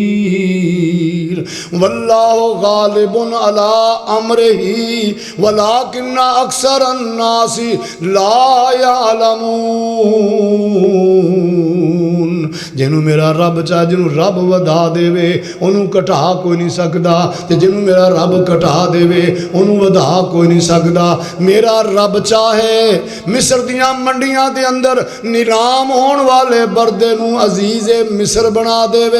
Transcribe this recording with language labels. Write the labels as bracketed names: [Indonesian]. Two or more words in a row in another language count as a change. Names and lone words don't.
[Arabic] والله غالب على أمره ولكن أكثر الناس لا يعلمون. [Punjabi] جنہوں میرا رب چاہے، جنہوں رب ودھا دیوے انہوں نے گھٹا کوئی نہیں سکدا، تے جنہوں میرا رب گھٹا دیوے انہوں نے ودھا کوئی نہیں سکدا. میرا رب چاہے مصر دیاں منڈیاں دے اندر نیلام ہونے والے بردے نوں عزیزِ مصر بنا دیوے.